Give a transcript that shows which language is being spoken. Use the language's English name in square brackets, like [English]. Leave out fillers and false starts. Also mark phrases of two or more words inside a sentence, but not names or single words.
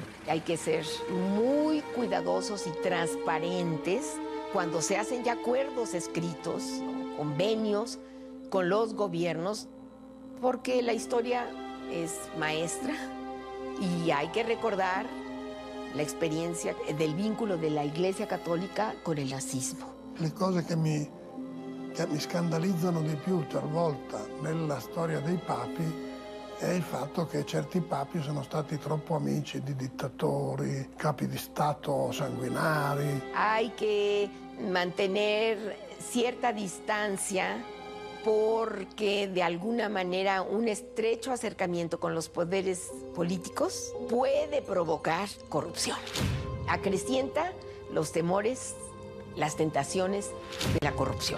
[Spanish] Hay que ser muy cuidadosos y transparentes cuando se hacen ya acuerdos escritos, convenios con los gobiernos, porque la historia es maestra y hay que recordar la experiencia del vínculo de la Iglesia Cattolica con el nazismo. [Italian] Le cose che mi scandalizzano di più talvolta nella storia dei papi è il fatto che certi papi sono stati troppo amici di dittatori, capi di Stato sanguinari. [Spanish] Hay que mantener cierta distancia porque de alguna manera un estrecho acercamiento con los poderes políticos puede provocar corrupción. Acrecienta los temores, las tentaciones de la corrupción.